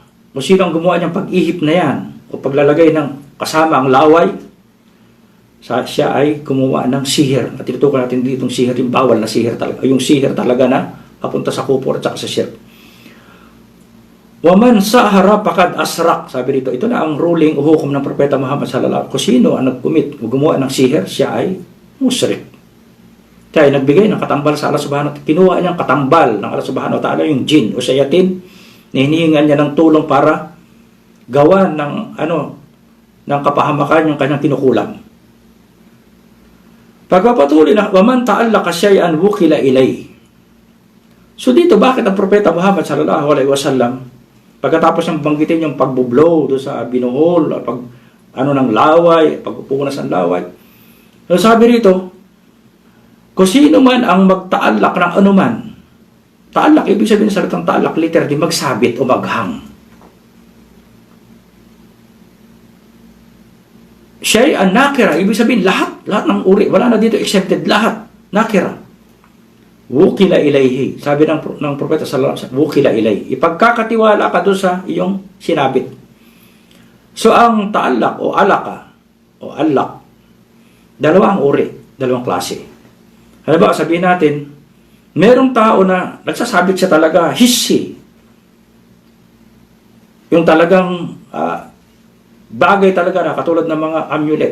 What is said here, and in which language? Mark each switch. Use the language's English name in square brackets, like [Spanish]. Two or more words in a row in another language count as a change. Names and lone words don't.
[Filipino] Kung sino ang gumawa niyang pag-ihip na yan, o paglalagay ng kasama ang laway, siya ay gumawa ng sihir. At tinutukoy natin dito yung sihir, yung bawal na sihir talaga. Yung sihir talaga na papunta sa kupor at saka sa shirk. [Arabic] ومن سحر فقد أشرك. [Filipino] Sabi dito, ito na ang ruling o hukom ng Propeta Muhammad [Arabic] صلى الله عليه وسلم. [Filipino] Kung sino ang nag-commit o gumawa ng sihir, siya ay musyrik. Siya ay nagbigay ng katambal sa Allah [Arabic] سبحانه وتعالى. [Filipino] Kinuha niyang katambal ng Allah [Arabic] سبحانه وتعالى, [Filipino] yung jinn o shayatin, na hinihingan niya ng tulong para gawa ng ng kapahamakan yung kanyang kinukulam. Pagpapatuloy na, [Arabic] ومن تعلق شيئا وكل إليه. [Filipino] So dito, bakit ang Propeta Muhammad [Arabic] صلى الله عليه وسلم, [Filipino] pagkatapos niyang banggitin yung pagbublow doon sa binuhol, ng laway, pagpupunas ng laway, so sabi rito, kung sino man ang magtaalak ng anuman, taalak, ibig sabihin sa salitang taalak, literally, magsabit o maghang. Siya ang nakira, ibig sabihin lahat ng uri, wala na dito accepted, lahat, nakira. [Arabic] وكل إليه, [Filipino] sabi ng Propeta [Arabic] صلى الله عليه وسلم, وكل إليه. [Filipino] Ipagkakatiwala ka doon sa iyong sinabit. So ang taalak o alaka o alak, dalawang uri, dalawang klase. Halimbawa, sabihin natin, merong tao na nagsasabit siya talaga, hissi. Yung talagang bagay talaga na katulad ng mga amulet.